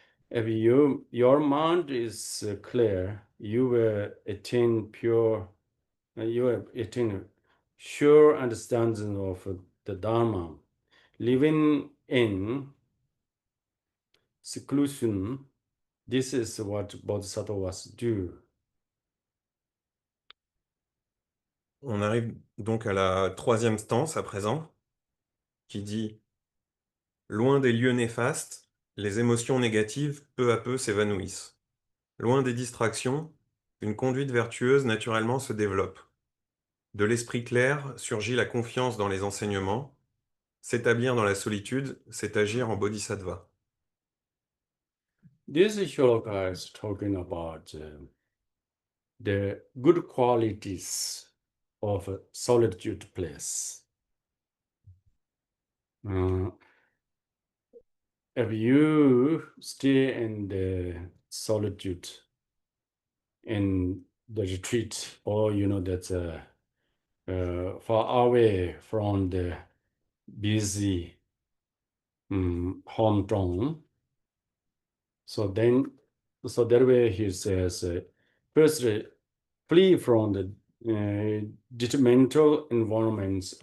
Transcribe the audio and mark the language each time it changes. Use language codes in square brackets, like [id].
[en] If your mind is clear, you will attain you will attain sure understanding of the Dharma. living in seclusion, this is what bodhisattvas do. [fr] On arrive donc à la troisième stance à présent, qui dit « Loin des lieux néfastes, les émotions négatives peu à peu s'évanouissent. Loin des distractions, une conduite vertueuse naturellement se développe. De l'esprit clair surgit la confiance dans les enseignements. S'établir dans la solitude, c'est agir en bodhisattva. » [en] This shloka is talking about the good qualities of a solitude place. If you stay in the solitude in the retreat, or that's far away from the busy hometown, so that way he says, first flee from the detrimental environments.